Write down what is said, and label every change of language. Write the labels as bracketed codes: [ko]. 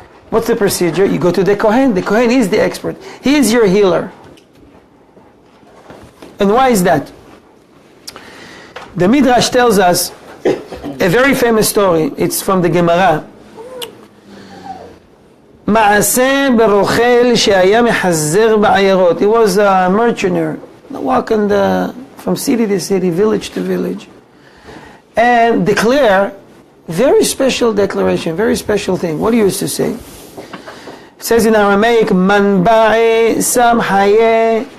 [en] What's the procedure? You go to the Kohen. The Kohen is the expert. He is your healer. And why is that? The Midrash tells us a very famous story. It's from the Gemara. [he] מעשה ברוכל שהיה מחזר בעיירות. [en] He was a merchant, walking from city to city, village to village, and declare very special declaration, very special thing. What do you used to say? It says in Aramaic, [arc] Man ba'i sam hayeh.